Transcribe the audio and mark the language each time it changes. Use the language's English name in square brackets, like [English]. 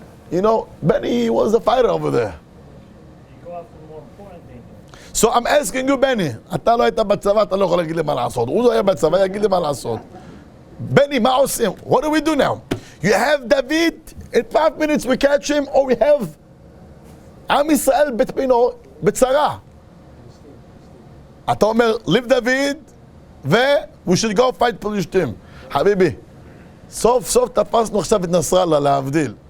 [English] You know, Benny was a fighter over there. You go after the more important thing. So I'm asking you, [Hebrew] Benny, אתה לא היית בצבא, אתה לא יכול להגיד לי מה לעשות. הוא לא היה בצבא, יגיד לי מה לעשות. Benny, מה עושים? [English] What do we do now? You have David, in 5 minutes we catch him, or we have Am Yisrael [Hebrew] בצרה. אתה אומר, [English] leave David, we should go fight פלישתים. [Hebrew] חביבי, סוף סוף תפסנו עכשיו את נסראללה, להבדיל.